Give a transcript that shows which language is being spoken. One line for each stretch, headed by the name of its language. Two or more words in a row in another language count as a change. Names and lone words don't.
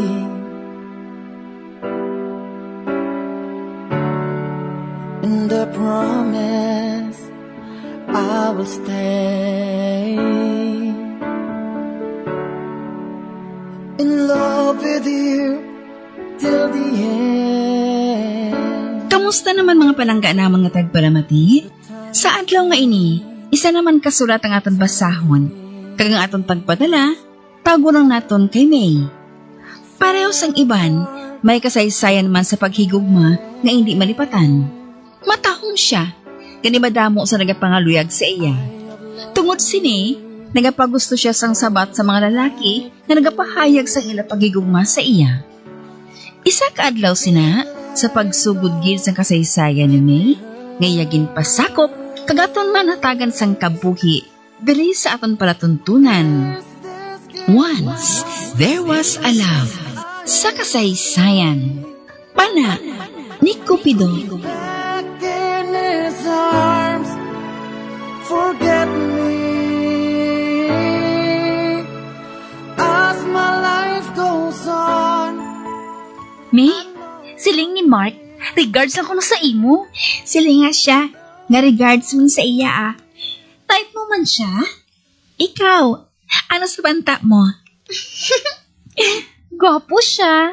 English: And I promise I will stay in love with you till the end.
Hiligaynon: Kamusta naman mga palangga na mga tagpalamati? Sa adlaw nga ini, isa naman kasulat ang aton basahon. Kag ang aton pagpadala, tago lang naton kay May. Pareho sang iban, may kasaysayan man sa paghigugma nga hindi malipatan. Matahong siya, gani madamo sa nagapangaluyag sa iya. Tungod sini, nagapagusto siya sang sabat sa mga lalaki na nagapahayag sa ila paghigugma sa iya. Isa ka adlaw sina, sa pagsugod gid sang kasaysayan ni May, ngayagin pasakop, kagaton man hatagan sang kabuhi, diri sa aton palatuntunan.
English: Once, there was a love.
Hiligaynon: Sa kasaysayan. Pana, ni Cupido.
English: Back in his arms, forget me as my life goes on.
Hiligaynon: May, siling ni Mark, regards ako na sa imo. Siling nga siya, nga regards mo sa iya Type mo man siya? Ikaw, ano sa banta mo? Gwapo siya.